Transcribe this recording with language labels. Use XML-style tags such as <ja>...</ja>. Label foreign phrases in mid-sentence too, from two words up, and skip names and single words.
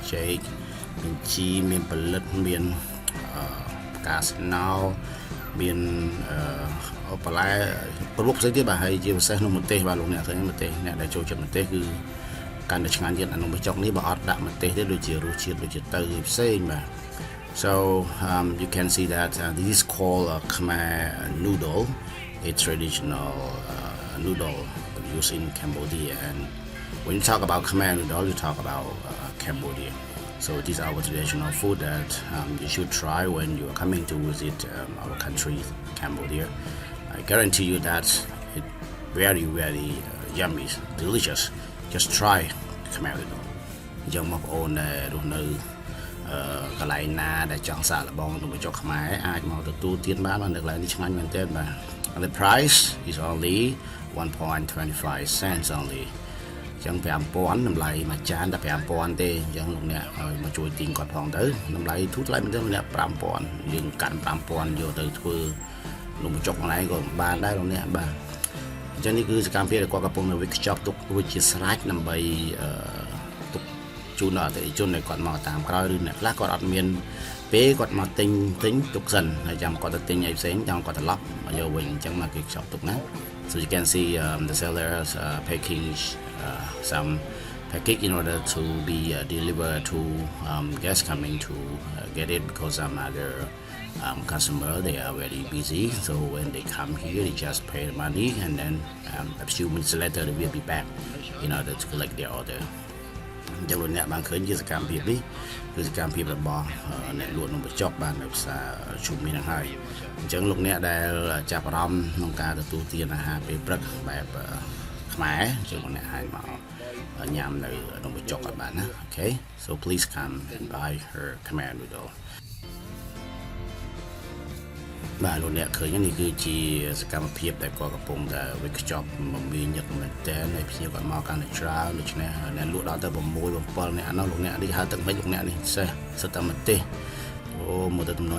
<km>ចេកមានជីមានផលិតមានផ្កាស្នោមានបន្លែប្រវត្តិផ្សេងទៀតបាទហើយជាពិសេសក្នុងម្ទេសបាទលោកអ្នកឃើញម្ទេសអ្នកដែលចូលចិត្តម្ទេសគឺកាន់តែឆ្ងាញ់ទៀតអានោះបញ្ចុកនេះបើអត់ដាក់ម្ទេសទេដូចជារសជាតិដូចជាទៅផ្សេងបាទ</km> <en>so you can see that this is called a Khmer noodle a traditional noodle used in Cambodia and when you talk about Khmer noodle you talk about Cambodia so these are our traditional food that you should try when you are coming to visit our country Cambodia I guarantee you that it's very yummy delicious just try Khmer noodle</en> <km>យើងមកបងប្អូនដែលរស់នៅកន្លែងណាដែលចង់សាកល្បងនំបញ្ចុកខ្មែរអាច មកទទួលទានបាននៅកន្លែងនេះឆ្ងាញ់មែនទែនបាទ</km> <en>the price is only 1.25 cents only</en> <km>ចឹង 5,000 តម្លៃមួយចានតែ 5,000 ទេអញ្ចឹងលោក អ្នកឲ្យមកជួយទិញគាត់ផងទៅតម្លៃធូរថ្លៃមែនទេលោកអ្នក 5,000 យើងកាន់ 5,000 យកទៅធ្វើនំបញ្ចុកខ្លួនឯងក៏បានដែរលោកអ្នកបាទអញ្ចឹងនេះគឺសកម្មភាពដែលគាត់កំពុងនៅវិកខ្ចប់ទុករួចជាស្រេចដើម្បីទុកជូនដល់អតិថិជនដែលគាត់មកតាមក្រោយឬអ្នកខ្លះគាត់អត់មានពេលគាត់មកទិញទុកសិនហើយចាំគាត់ទៅទិញអីផ្សេងចាំគាត់ត្រឡប់មកយកវិញអញ្ចឹងមកគេខ្ចប់ទុកណា</km> <en>so you can see the sellers packing some package in order to be delivered to guests coming to get it because some other customer they are very busy, so when they come here they just pay the money and then a few minutes later they will be back in order to collect their order.</en> <km>ចឹងលោកអ្នកបានឃើញជាសកម្មភាពនេះគឺសកម្មភាពរបស់អ្នកលក់នំបញ្ចុកបាននៅផ្សារជុំនេះនឹងហើយអញ្ចឹងលោកអ្នកដែលចាប់អារម្មណ៍ក្នុងការទទួលទានអាហារពេលព្រឹកបែបខ្មែរជាងលោកអ្នកអាចមកញ៉ាំនៅនំបញ្ចុកក៏បានណា</km> <en>Okay so please come and buy her Khmer noodle</en> <km>បាទលោកអ្នកឃើ ញនេះគឺជាសកម្មភាពដែលគាត់កំពុងតែវិខ្ចប់មកមានញឹកមែនតើហើយភ្ញៀវគាត់មកកាន់តែច្រើនដូច្នេះអ្នកលក់ដល់ទៅ6 7អ្នកនោះលោកអ្នកនេះហៅទឹកមិនលោកអ្នកនេះសេះសិតតែម្ទេសអូមកទៅតំណ</km>